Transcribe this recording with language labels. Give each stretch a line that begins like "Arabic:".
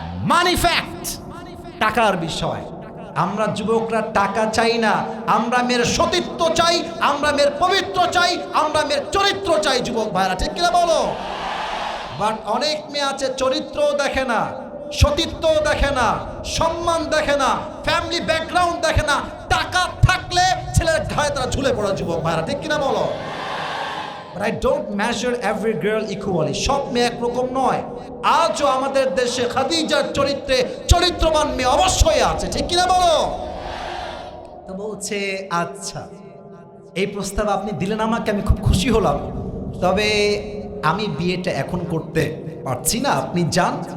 English: money fact,
Bangla: টাকার বিষয়। আমরা যুবকরা টাকা চাই না, আমরা মেয়ের সতীত্ব চাই, আমরা মেয়ের পবিত্র চাই, আমরা মেয়ের চরিত্র চাই। যুবক ভাইরা ঠিক কিনা বলো? বাট অনেক মেয়ে আছে চরিত্রও দেখে না, সতীত্বও দেখে না, সম্মান দেখে না, ফ্যামিলি ব্যাকগ্রাউন্ড দেখে না, টাকা থাকলে ছেলের ঘাড়ে তারা ঝুলে পড়ে। যুবক ভাইরা ঠিক কিনা বলো?
English: But I don't measure every girl equally.
Bangla: সব মেয়ে একরকম নয়। আজও আমাদের দেশে খাদিজার চরিত্রে চরিত্রবান মেয়ে অবশ্যই আছে, ঠিক কিনা বলো? তো বলছে আচ্ছা, এই প্রস্তাব আপনি দিলেন আমাকে, আমি খুব খুশি হলাম, তবে আমি বিয়েটা এখন করতে পারছি না, আপনি যান।